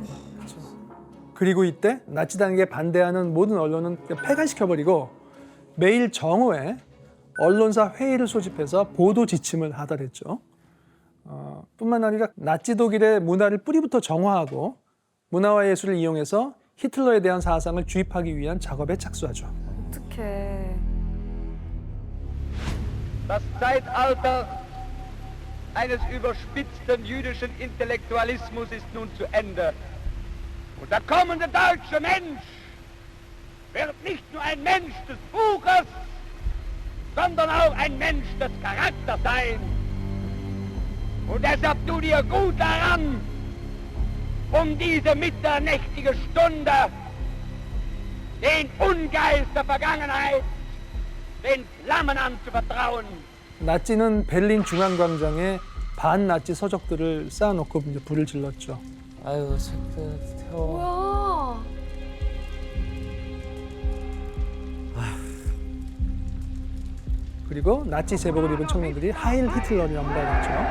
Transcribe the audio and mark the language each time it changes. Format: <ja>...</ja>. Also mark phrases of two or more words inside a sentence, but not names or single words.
<ko>그리고 이때 나치당에게 반대하는 모든 언론은 그냥 폐간시켜버리고 매일 정오에 언론사 회의를 소집해서 보도 지침을 하달했죠. 뿐만 아니라 나치 독일의 문화를 뿌리부터 정화하고 문화와 예술을 이용해서 히틀러에 대한 사상을 주입하기 위한 작업에 착수하죠. 어떡해.</ko> <de>Das Zeitalter eines überspitzten jüdischen Intellektualismus ist nun zu Ende. Und der kommende deutsche Mensch wird nicht nur ein Mensch des Buches, sondern auch ein Mensch des Charakters sein. Und deshalb tu dir gut daran, diese mitternächtige Stunde den Ungeist der Vergangenheit den Flammen anzuvertrauen.</de> <ko>나치는 베를린 중앙광장에 반나치 서적들을 쌓아놓고 이제 불을 질렀죠. 아유 새끼들 태워. 뭐야? 그리고 나치 제복을 입은 청년들이 하일 히틀러라고 말했죠.</ko>